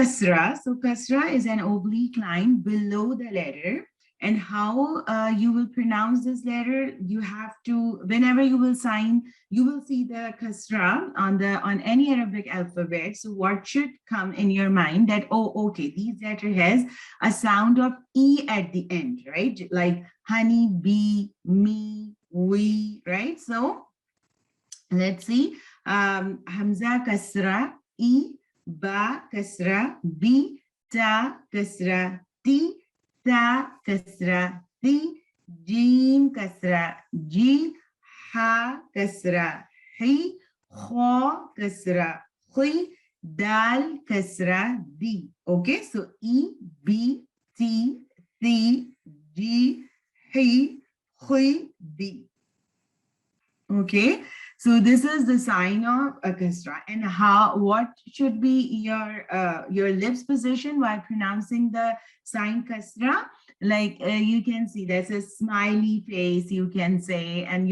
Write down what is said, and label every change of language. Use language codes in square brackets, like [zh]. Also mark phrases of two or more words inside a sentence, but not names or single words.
[en] So kasra is an oblique line below the letter, And how you will pronounce this letter, you have to, whenever you will sign, you will see the kasra on any Arabic alphabet. So what should come in your mind that, oh, okay, these letter has a sound of E at the end, right? Like honey, bee, me, we, right? So let's see. Hamza kasra, E, ba kasra, B, ta kasra, T, ta kasra, T, jim kasra, G, ha kasra, Hi, kho kasra, Khi, dal kasra, D. Okay, so E, B, T, C, G, Hi, Khi, D. Okay, so this is the sign of a kasra, and what should be your lips position while pronouncing the sign kasra. Like you can see there's a smiley face, you can say, and